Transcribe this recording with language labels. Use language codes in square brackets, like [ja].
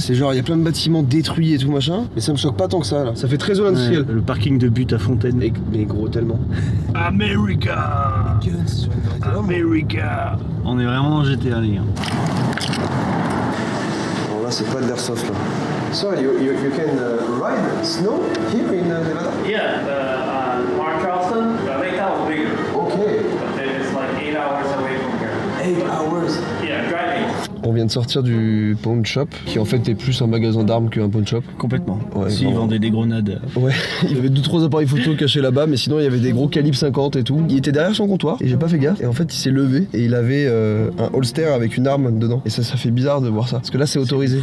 [fr] C'est genre, il y a plein de bâtiments détruits et tout machin. Mais ça me choque pas tant que ça là. Ça fait très zone industrielle. Le parking de but à Fontaine. Mais gros, tellement. America. America. On est vraiment dans GTA, les gars. Bon, là, c'est pas de l'airsoft là. [en] So, you can ride snow here in Nevada? Yeah, Mark Charleston, Lake Tahoe is bigger. Okay. But it's like 8 hours away from here. 8 hours? Yeah, driving. [fr] On vient de sortir du pawn shop, qui en fait est plus un magasin d'armes qu'un pawn shop. Complètement. Ouais, si, ils vendaient des grenades. Ouais, il y avait 2-3 appareils photo cachés là-bas, mais sinon il y avait des gros calibres 50 et tout. Il était derrière son comptoir, et j'ai pas fait gaffe. Et en fait, il s'est levé, et il avait un holster avec une arme dedans. Et ça fait bizarre de voir ça, parce que là c'est autorisé.